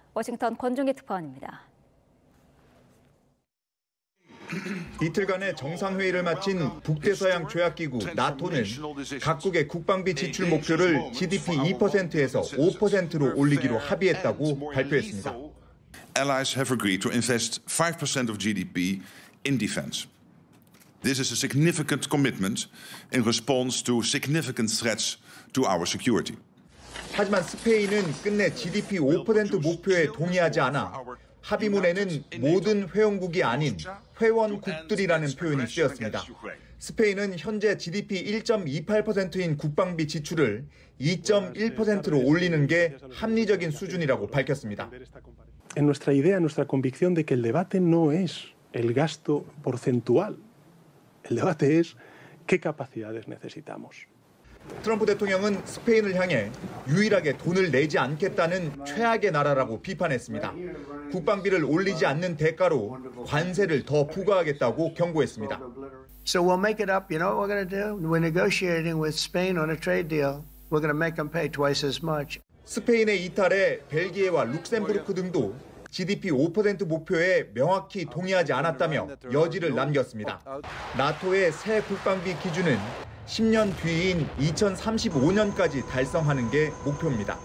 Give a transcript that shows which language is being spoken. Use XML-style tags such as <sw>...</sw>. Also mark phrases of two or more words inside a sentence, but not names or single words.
<ko>워싱턴 권중기 특파원입니다. 이틀간의 정상회의를 마친 북대서양 조약기구 나토는 각국의 국방비 지출 목표를 GDP 2%에서 5%로 올리기로 합의했다고 발표했습니다.</ko> <en>Allies have agreed to invest 5% of GDP in defense. This is a significant commitment in response to significant threats to our security.</en> <ko>하지만 스페인은 끝내 GDP 5% 목표에 동의하지 않아 합의문에는 모든 회원국이 아닌 회원국들이라는 표현이 쓰였습니다. 스페인은 현재 GDP 1.28%인 국방비 지출을 2.1%로 올리는 게 합리적인 수준이라고 밝혔습니다.</ko> <es>En nuestra idea, nuestra convicción de que el debate no es el gasto porcentual. El debate es qué capacidades necesitamos.</es> <ko>트럼프 대통령은 스페인을 향해 유일하게 돈을 내지 않겠다는 최악의 나라라고 비판했습니다. 국방비를 올리지 않는 대가로 관세를 더 부과하겠다고 경고했습니다.</ko> <en>So we'll make it up. You know what we're going to do? We're negotiating with Spain on a trade deal. We're going to make them pay twice as much.</en> <ko>스페인의 이탈에 벨기에와 룩셈부르크 등도 GDP 5% 목표에 명확히 동의하지 않았다며 여지를 남겼습니다. 나토의 새 국방비 기준은 10년 뒤인 2035년까지 달성하는 게 목표입니다.</ko>